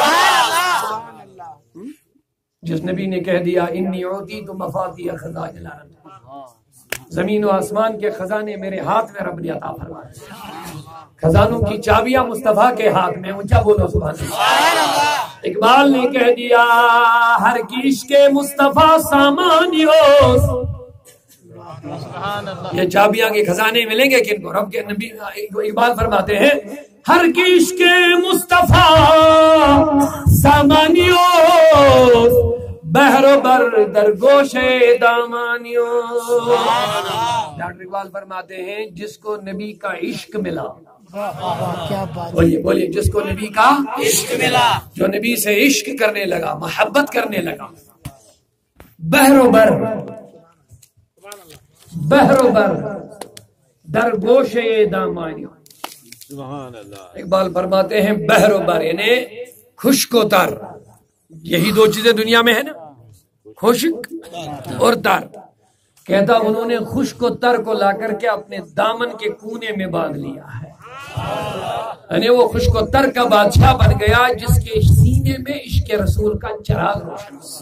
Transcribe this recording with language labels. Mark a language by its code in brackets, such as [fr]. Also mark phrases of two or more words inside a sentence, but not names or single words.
[ur] جس نبی نے کہہ دیا [ar] انی اعطیت مفاتیح خزائن الارض، [ur] زمین و آسمان کے خزانے میرے ہاتھ میں رب نے عطا فرمائے، خزانوں کی چابیاں مصطفیٰ کے ہاتھ میں، اونچا بولو [ar] سبحان اللہ۔ [ur] اقبال نے کہہ دیا [fa] ہر کی عشق مصطفیٰ سامانیوس، [ur] یہ چابیاں کے خزانے ملیں گے کن کو؟ رب کے نبی اقبال فرماتے ہیں [fa] ہر کی عشق مصطفیٰ سامانیوس، بحر و بر در گوش دامانیوس۔ [ur] ڈاکٹر اقبال فرماتے ہیں جس کو نبی کا عشق ملا، بولیے جس کو نبی کا عشق ملا، جو نبی سے عشق کرنے لگا، محبت کرنے لگا، [fa] بحر و بر در گوش دامانیوں۔ [ur] اقبال فرماتے ہیں بحر و بر یعنی خشک و تر، یہی دو چیزیں دنیا میں ہے نا، خشک اور تر. کہتا انہوں نے خشک و تر کو لا کر کے اپنے دامن کے کونے میں باندھ لیا ہے، یعنی وہ خشک و تر کا بادشاہ بن گیا جس کے سینے میں عشق رسول کا چراغ روشن.